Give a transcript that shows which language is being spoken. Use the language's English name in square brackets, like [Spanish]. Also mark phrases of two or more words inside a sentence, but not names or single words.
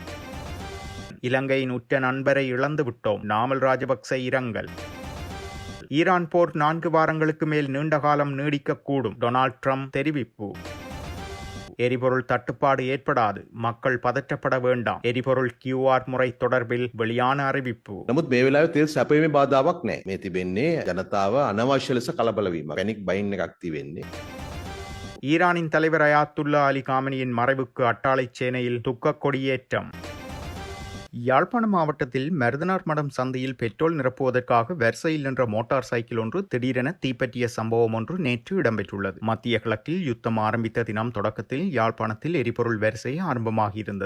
[Tamil] இலங்கையின் உற்ற நண்பரை இழந்துவிட்டோம். நாமல் ராஜபக்ச இரங்கல். ஈரான் போர் 4 வாரங்களுக்கு மேல் நீண்ட காலம் நீடிக்கக்கூடும். டொனால்ட் ட்ரம்ப் தெரிவிப்பு. எரிபொருள் தட்டுப்பாடு ஏற்படாது, மக்கள் பதற்றப்பட வேண்டாம். எரிபொருள் QR முறை தொடர்பில் வெளியான அறிவிப்பு. [Sinhala] නමුත් මේ වෙලාවේ තෙල් සැපයීමේ බාධාවක් නැහැ. මේ තිබෙන්නේ ජනතාව අනවශ්‍ය ලෙස කලබල වීම. [English] panic buying [Sinhala] එකක් තියෙන්නේ. [Tamil] ஈரானின் தலைவர் அயாத்துல்லா அலி காமனியின் மறைவுக்கு அட்டாளை சேனையில் துக்க கொடியேற்றம். யாழ்ப்பாணம் மாவட்டத்தில் மருதனார் மடம் சந்தையில் பெட்ரோல் நிரப்புவதற்காக வரிசையில் நின்ற மோட்டார் சைக்கிள் ஒன்று திடீரென தீப்பற்றிய சம்பவம் ஒன்று நேற்று இடம்பெற்றுள்ளது. மத்திய கிழக்கில் யுத்தம் ஆரம்பித்த தினம் தொடக்கத்தில் யாழ்ப்பாணத்தில் எரிபொருள் வரிசை ஆரம்பமாகியிருந்தது.